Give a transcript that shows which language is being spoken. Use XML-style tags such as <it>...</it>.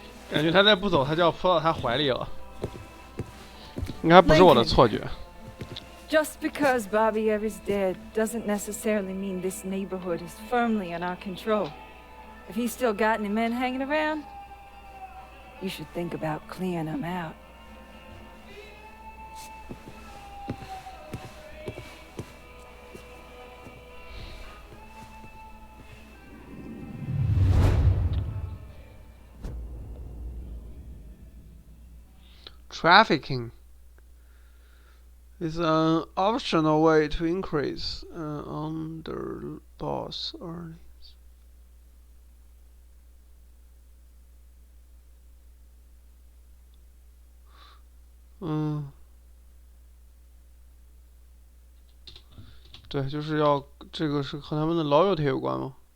<zh>感觉他再不走，他就要扑到他怀里了。应该不是我的错觉。</zh> <en>Just because Bobby Evers dead doesn't necessarily mean this neighborhood is firmly in our control. If he's still got any men hanging around, you should think about clearing them out. Trafficking is an optional way to increase an underboss earnings.</en> <zh>对，就是要这个是和他们的 loyalty 有关吗？</zh>